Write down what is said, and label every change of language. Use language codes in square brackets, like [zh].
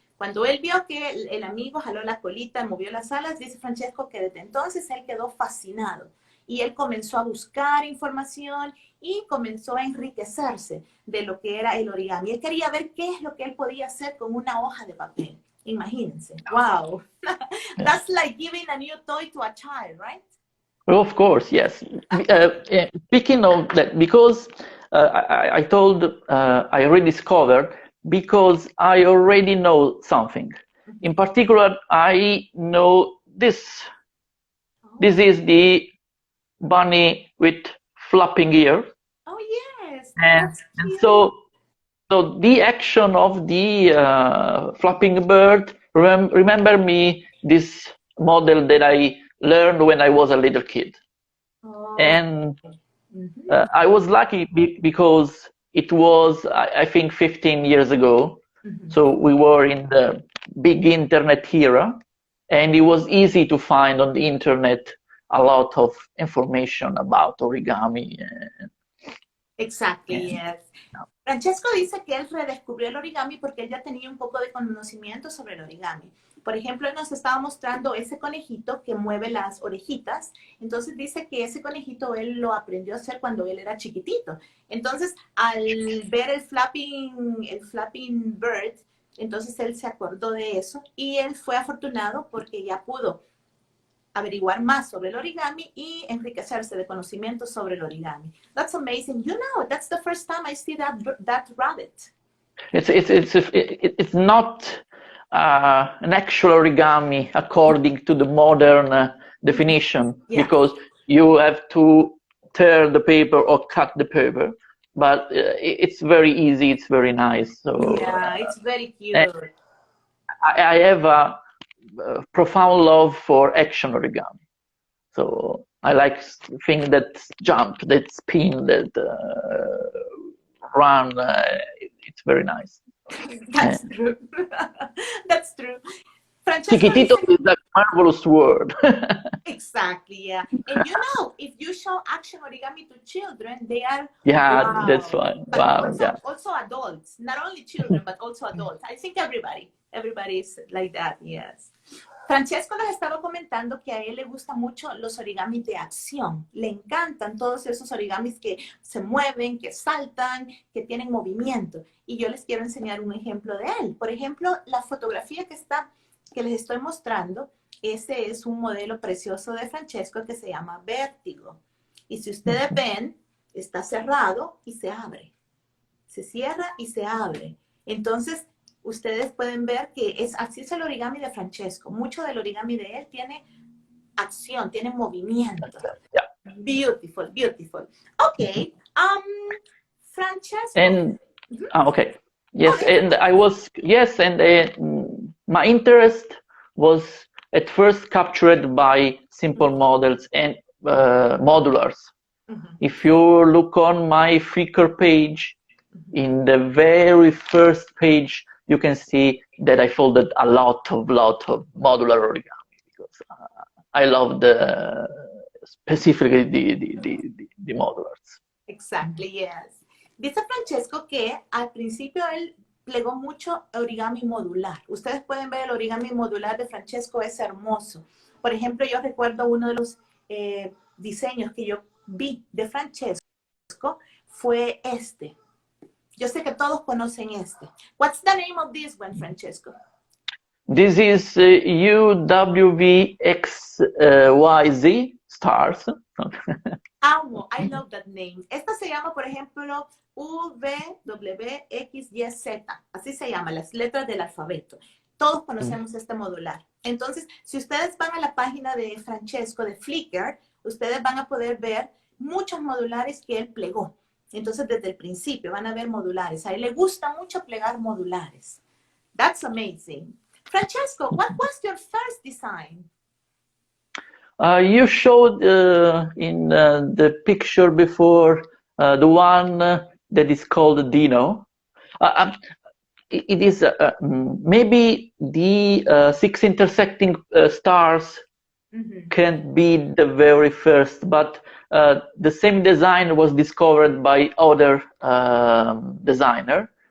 [es] Cuando él vio que el amigo jaló la colita, movió las alas, dice Francesco que desde entonces él quedó fascinado. Y él comenzó a buscar información y comenzó a enriquecerse de lo que era el origami. Él quería ver qué es lo que él podía hacer con una hoja de papel. Imagínense. Wow. [en] That's like giving a new toy to a child, right? Of course, yes. Speaking of that, because I told I rediscovered, because I already know something. In particular, I know this. This is the bunny with flapping ears. Oh, yes. And, That's and cute. so the action of the flapping bird remember me this model that I learned when I was a little kid. Oh, And mhm, I was lucky because it was, I think, 15 years ago. mhm. So we were in the big internet era, and it was easy to find on the internet a lot of information about origami. Exactly, And yes. [es] Francesco dice que él redescubrió el origami porque él ya tenía un poco de conocimiento sobre el origami. Por ejemplo, él nos estaba mostrando ese conejito que mueve las orejitas. Entonces dice que ese conejito él lo aprendió a hacer cuando él era chiquitito. Entonces, al ver el flapping bird, entonces él se acordó de eso y él fue afortunado porque ya pudo averiguar más sobre el origami y enriquecerse de conocimientos sobre el origami. [en] That's amazing. You know, that's the first time I see that rabbit. it's not an actual origami according to the modern definition, Yeah. because you have to tear the paper or cut the paper, but it's very easy, it's very nice. So Yeah, it's very cute. I have a profound love for action origami. So I like things that jump, that spin, that run. It's very nice. That's true. That's true. Francesco [es] Chiquitito dice, [en] is a marvelous word. exactly, yeah. And you know, if you show action origami to children, they are, Yeah, that's wow. fine. But Wow, yeah. also adults, not only children, but also adults. I think everybody is like that, yes. [es] Francesco nos estaba comentando que a él le gustan mucho los origamis de acción. Le encantan todos esos origamis que se mueven, que saltan, que tienen movimiento. Y yo les quiero enseñar un ejemplo de él. Por ejemplo, la fotografía que les estoy mostrando, ese es un modelo precioso de Francesco que se llama Vértigo. Y si ustedes ven, está cerrado y se abre. Se cierra y se abre. Entonces, ustedes pueden ver que así es el origami de Francesco. Mucho del origami de él tiene acción, tiene movimiento. [en] Yeah. Beautiful, beautiful. Okay, Francesco. And okay, yes, and my interest was at first captured by simple models and modulars. If you look on my Flickr page, in the very first page, you can see that I folded a lot of modular origami because I love specifically the modulars. Exactly, yes. [es] Dice Francesco que al principio él plegó mucho origami modular. Ustedes pueden ver el origami modular de Francesco, es hermoso. Por ejemplo, yo recuerdo uno de los diseños que yo vi de Francesco fue este. Yo sé que todos conocen este. [en] What's the name of this one, Francesco? This is UWXYZ stars. [es] Amo, [en] I love that name. [es] Esta se llama, por ejemplo, UVWXYZ. Así se llama, las letras del alfabeto. Todos conocemos este modular. Entonces, si ustedes van a la página de Francesco de Flickr, ustedes van a poder ver muchos modulares que él plegó. Entonces, desde el principio van a ver modulares. A él le gusta mucho plegar modulares. [en] That's amazing. Francesco, what was your first design? You showed in the picture before the one that is called Dino. It is maybe the 6 intersecting stars can't be the very first, but the same design was discovered by other designer.